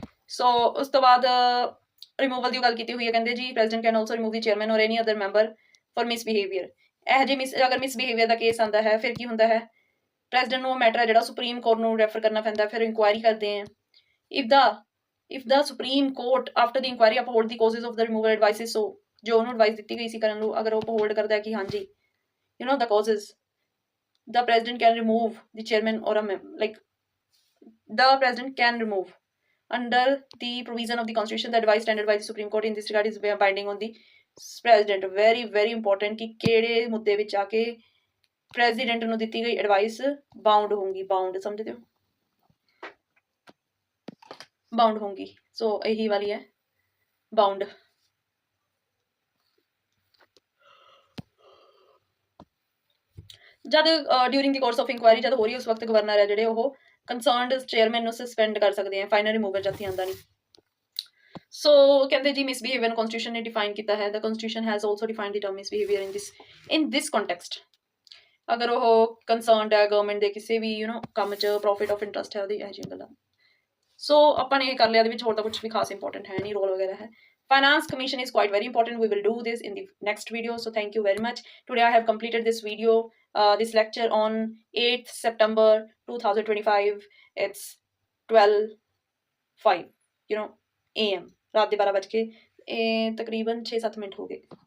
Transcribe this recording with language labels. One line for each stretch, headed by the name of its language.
Punjabi: ਸੋ ਉਸ ਤੋਂ ਬਾਅਦ ਰਿਮੂਵਲ ਦੀ ਗੱਲ ਕੀਤੀ ਹੋਈ ਹੈ, ਕਹਿੰਦੇ ਜੀ
English: President can also remove the chairman or any other member for misbehaviour.
Punjabi: ਇਹ ਜਿਹੇ ਅਗਰ ਮਿਸਬਿਹੇਵੀਅਰ ਦਾ ਕੇਸ ਆਉਂਦਾ ਹੈ ਫਿਰ ਕੀ ਹੁੰਦਾ ਹੈ, ਪ੍ਰੈਜ਼ੀਡੈਂਟ ਨੂੰ ਉਹ ਮੈਟਰ ਹੈ ਜਿਹੜਾ ਸੁਪਰੀਮ ਕੋਰਟ ਨੂੰ ਰੈਫਰ ਕਰਨਾ ਪੈਂਦਾ, ਫਿਰ ਇਨਕੁਆਇਰੀ ਕਰਦੇ ਆ।
English: if the supreme court after the inquiry uphold the causes of the removal advices, so
Punjabi: ਜੋ ਉਹਨੂੰ ਐਡਵਾਈਸ ਦਿੱਤੀ ਗਈ ਸੀ ਕਰਨ ਨੂੰ, ਅਗਰ ਉਹ ਅਪਹੋਲਡ ਕਰਦਾ ਹੈ ਕਿ ਹਾਂਜੀ
English: the causes, the president can remove the chairman or the president can remove under the provision of the constitution the advice tendered by the supreme court in this regard is binding on the president। very very important
Punjabi: ਕਿ ਕਿਹੜੇ ਮੁੱਦੇ ਵਿੱਚ ਆ ਕੇ president ਨੂੰ ਦਿੱਤੀ ਗਈ advice bound ਹੋਊਗੀ, bound ਸਮਝਦੇ ਹੋ, ਬਾਉਂਡ ਹੋਊਗੀ। ਸੋ ਇਹੀ ਵਾਲੀ ਹੈ ਬਾਉਂਡ। ਜਦ during ਦੀ course of inquiry ਜਦ ਹੋ ਰਹੀ ਉਸ ਵਕਤ ਗਵਰਨਰ ਹੈ ਜਿਹੜੇ ਉਹ ਕੰਸਰਨਡ ਚੇਅਰਮੈਨ ਨੂੰ ਸਸਪੈਂਡ ਕਰ ਸਕਦੇ ਆ, ਫਾਈਨਲ ਰਿਮੂਵਲ ਜਦ ਆਉਂਦਾ ਨਹੀਂ। ਸੋ ਕਹਿੰਦੇ ਜੀ ਮਿਸਬਿਹੇਵੀਅਰ ਨੂੰ ਕਨਸਟੀਟਿਊਸ਼ਨ ਨੇ ਡਿਫਾਈਨ ਕੀਤਾ ਹੈ।
English: The constitution has also defined the term misbehaviour in this context.
Punjabi: ਅਗਰ ਉਹ ਕੰਸਰਨਡ ਹੈ ਗਵਰਨਮੈਂਟ ਦੇ ਕਿਸੇ ਵੀ ਕੰਮ 'ਚ ਪ੍ਰੋਫਿਟ ਆਫ ਇੰਟਰਸਟ ਹੈ ਉਹਦੀ ਇਹੋ ਜਿਹੀਆਂ ਗੱਲਾਂ। ਸੋ ਆਪਾਂ ਨੇ ਇਹ ਕਰ ਲਿਆ, ਇਹਦੇ ਵਿੱਚ ਹੋਰ ਤਾਂ ਕੁਝ ਵੀ ਖਾਸ ਇੰਪੋਰਟੈਂਟ ਹੈ ਨਹੀਂ, ਰੋਲ ਵਗੈਰਾ ਹੈ।
English: Finance Commission is quite very important. We will do this in the next video. So thank you very much. Today I have completed this video, this lecture on 8th September 2025. It's 12:05 AM।
Punjabi: ਰਾਤ ਦੇ 12 ਵੱਜ ਕੇ ਤਕਰੀਬਨ 6-7 minute ਹੋ ਗਏ।